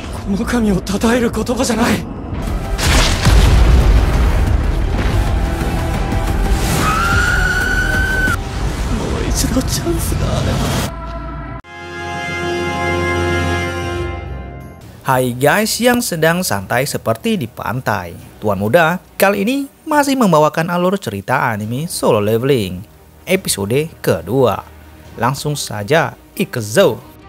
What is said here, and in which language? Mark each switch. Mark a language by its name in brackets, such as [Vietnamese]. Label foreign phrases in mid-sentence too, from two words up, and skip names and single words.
[Japanese] 神を称える言葉じゃない。もう一度チャンスがあれば。 [Indonesian] Hai guys yang sedang santai seperti di pantai. Tuan Muda kali ini masih membawakan alur cerita anime Solo Leveling episode kedua. Langsung saja ikuzo.